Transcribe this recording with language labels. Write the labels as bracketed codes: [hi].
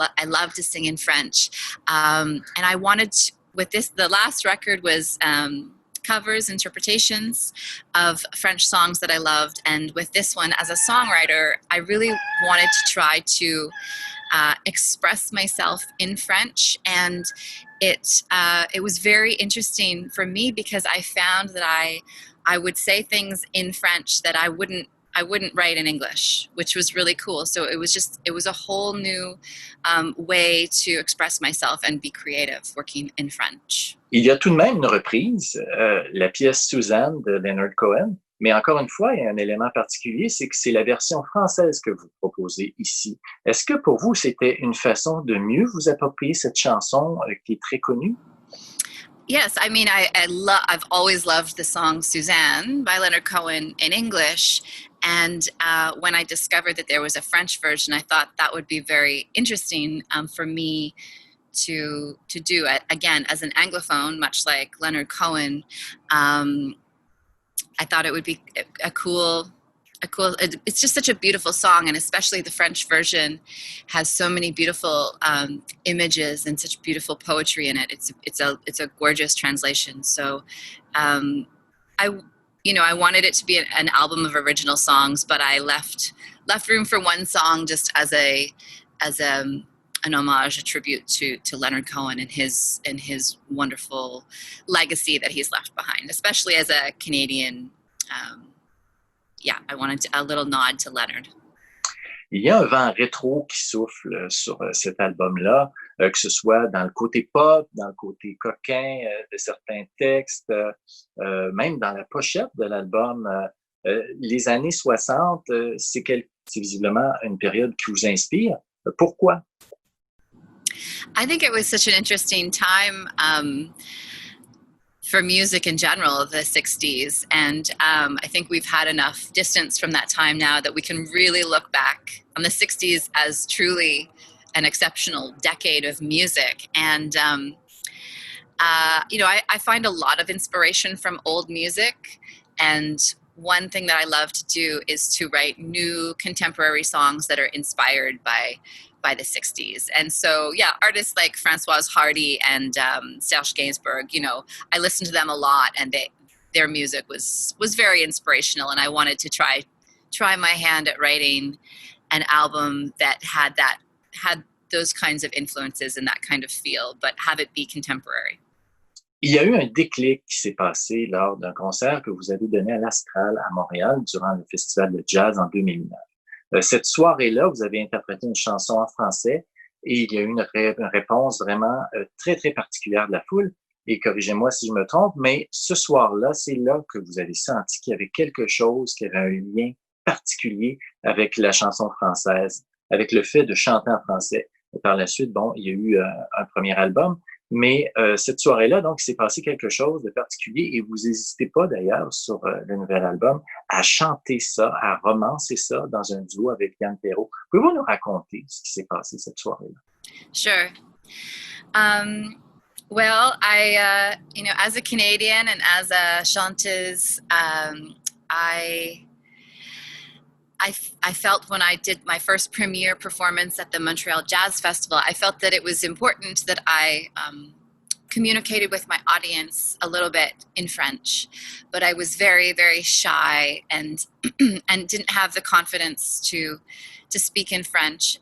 [en] I love to sing in French, and I wanted to, with this, the last record was covers, interpretations of French songs that I loved, and with this one, as a songwriter, I really wanted to try to express myself in French, and it was very interesting for me because I found that I would say things in French that I wouldn't write in English, which was really cool. So it was a whole new way to express myself and be creative working in French. [fr] Il y a tout de même une reprise, la pièce Suzanne de Leonard Cohen. Mais encore une fois, il y a un élément particulier, c'est que c'est la version française que vous proposez ici. Est-ce que pour vous, c'était une façon de mieux vous approprier cette chanson qui est très connue? [en] Yes, I mean, I've always loved the song Suzanne by Leonard Cohen in English. And when I discovered that there was a French version, I thought that would be very interesting for me to do it. Again, as an Anglophone, much like Leonard Cohen, I thought it would be a cool, it's just such a beautiful song, and especially the French version has so many beautiful images and such beautiful poetry in it. It's a gorgeous translation. So I wanted it to be an album of original songs, but I left room for one song just as an homage, a tribute to Leonard Cohen and his wonderful legacy that he's left behind, especially as a Canadian. I wanted a little nod to Leonard. [fr] Il y a un vent rétro qui souffle sur cet album-là, que ce soit dans le côté pop, dans le côté coquin de certains textes, même dans la pochette de l'album. Les années 60, c'est visiblement une période qui vous inspire. Pourquoi? [en] I think it was such an interesting time for music in general, the 60s. And I think we've had enough distance from that time now that we can really look back on the 60s as truly an exceptional decade of music. And, I find a lot of inspiration from old music. And one thing that I love to do is to write new contemporary songs that are inspired by the 60s. And so, artists like Françoise Hardy and Serge Gainsbourg, I listened to them a lot, and their music was very inspirational. And I wanted to try my hand at writing an album that had those kinds of influences and that kind of feel, but have it be contemporary. [fr] Il y a eu un déclic qui s'est passé lors d'un concert que vous avez donné à l'Astral à Montréal durant le Festival de jazz en 2009. Cette soirée-là, vous avez interprété une chanson en français et il y a eu une réponse vraiment très, très particulière de la foule. Et corrigez-moi si je me trompe, mais ce soir-là, c'est là que vous avez senti qu'il y avait quelque chose, qui avait un lien particulier avec la chanson française, avec le fait de chanter en français. Et par la suite, il y a eu un premier album. Mais cette soirée-là, donc, il s'est passé quelque chose de particulier et vous n'hésitez pas d'ailleurs sur le nouvel album à chanter ça, à romancer ça dans un duo avec Yann Perrault. Pouvez-vous nous raconter ce qui s'est passé cette soirée-là? [en] Sure. Well, as a Canadian and as a chanteuse, I I felt when I did my first premiere performance at the Montreal Jazz Festival, I felt that it was important that I communicated with my audience a little bit in French, but I was very, very shy and and didn't have the confidence to speak in French.